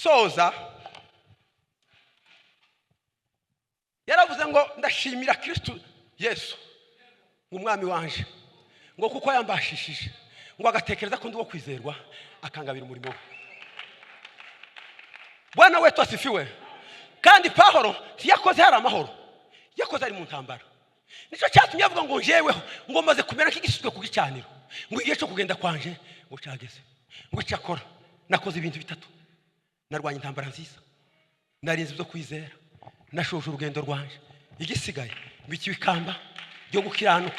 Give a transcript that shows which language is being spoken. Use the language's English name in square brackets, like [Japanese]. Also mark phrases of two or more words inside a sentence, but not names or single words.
[Kinyarwanda] nsoza yaravuze ngo ndashimira Kristo Yesu umwami wanje ngo kuko yambashishije ngo agatekereza ko ndi wo kwizerwa akangabira umurimo we. [Swahili] Bwana wetu asifiwe. [Kinyarwanda] Kandi Pawulo yakoze hari amahoro, yakoze ari mu ntambara. Nico cyatumye avuga ngo njeweho ngo maze kumera nk'igisuzwe ku gicaniro ngo igihe cyo kugenda kwanje ngo cyageze. Ngo cyakora nakoze ibintu bitatu: narwanye intambara nziza, narinze byo kwizera, nashoje urugendo rwanje, igisigaye bikibikamba byo gukiranuka.